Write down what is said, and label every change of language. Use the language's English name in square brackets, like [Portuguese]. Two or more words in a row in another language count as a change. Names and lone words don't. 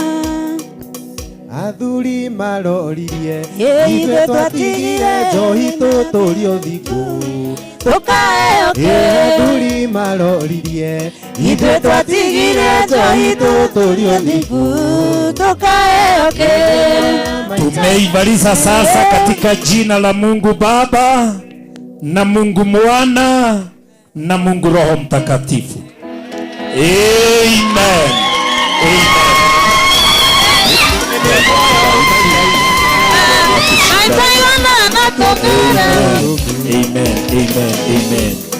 [Kikuyu] athuri maroririe ithuĩ twatigire njohi tũtũrio thikũ tukaheo athuri maroririe ithuĩ twatigire njohi tũtũrio thikũ tukaheo [Swahili] Tumeimaliza sasa katika jina la Mungu Baba na Mungu Mwana na Mungu Roho Mtakatifu. Amen. Amen. Amen. Amen.